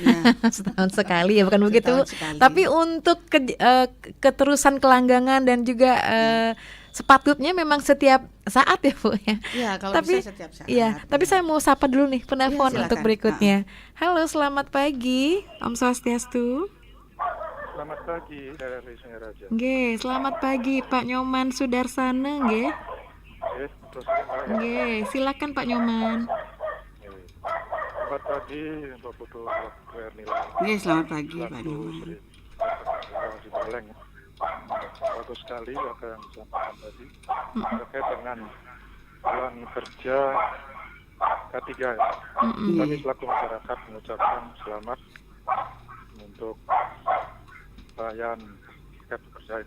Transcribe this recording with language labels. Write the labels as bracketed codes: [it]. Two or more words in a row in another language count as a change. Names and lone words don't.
[id] Setahun sekali ya, bukan begitu Bu. Tapi untuk keterusan kelanggangan dan juga sepatutnya memang setiap saat ya Bu ya. Iya, kalau tapi, bisa setiap saat. Iya, tapi saya mau sapa dulu nih penelpon untuk berikutnya. Halo, selamat pagi. [ban] Om Swastiastu. [id] Selamat pagi, dari Singaraja. Nggih, selamat pagi Pak Nyoman Sudarsana nggih. Nggih, silakan Pak Nyoman. Selamat pagi Mbak Putu Ernila. Nggih, selamat pagi Pak Nyoman. Bagus sekali apa yang disampaikan tadi terkait dengan bulan kerja K3 ya. Kami selaku masyarakat mengucapkan selamat untuk perayaan pekerja ini.